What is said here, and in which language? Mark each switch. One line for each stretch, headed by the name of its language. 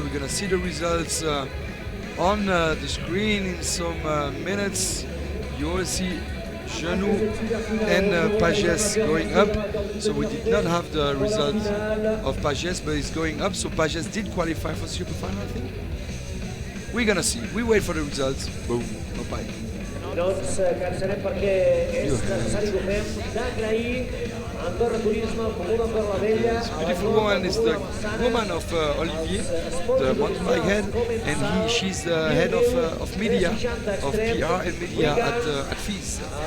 English: We're gonna see the results on the screen in some minutes. You will see Genoux and Pages going up. So we did not have the result of Pages, but it's going up. So Pages did qualify for super final, I think. We're gonna see. We wait for the results. Boom. Bye-bye.
Catalan: Doncs cansarem perquè és necessari que ho fem d'agrair a Andorra Turisme, Comuna Andorra la Vella.
English: This beautiful woman is the woman of Olivier, the mountain bike head, and she's the head of media, of PR and media at FISE.